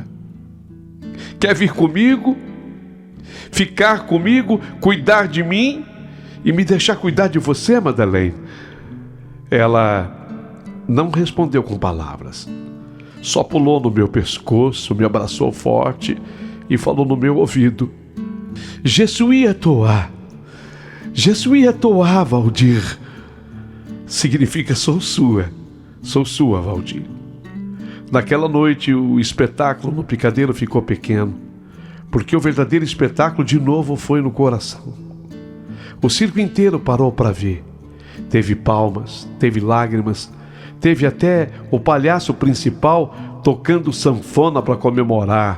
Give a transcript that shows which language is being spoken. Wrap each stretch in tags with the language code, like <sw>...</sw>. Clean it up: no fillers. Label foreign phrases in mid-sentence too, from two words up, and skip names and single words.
<pt>Quer vir comigo? Ficar comigo? Cuidar de mim? E me deixar cuidar de você, Madeleine? Ela não respondeu com palavras. Só pulou no meu pescoço, me abraçou forte e falou no meu ouvido.</pt> <fr>Je suis à toi. Je suis à toi, Valdir.</fr> <pt>Significa sou sua, Valdir. Naquela noite o espetáculo no picadeiro ficou pequeno, porque o verdadeiro espetáculo de novo foi no coração. O circo inteiro parou para ver. Teve palmas, teve lágrimas, teve até o palhaço principal tocando sanfona para comemorar.</pt>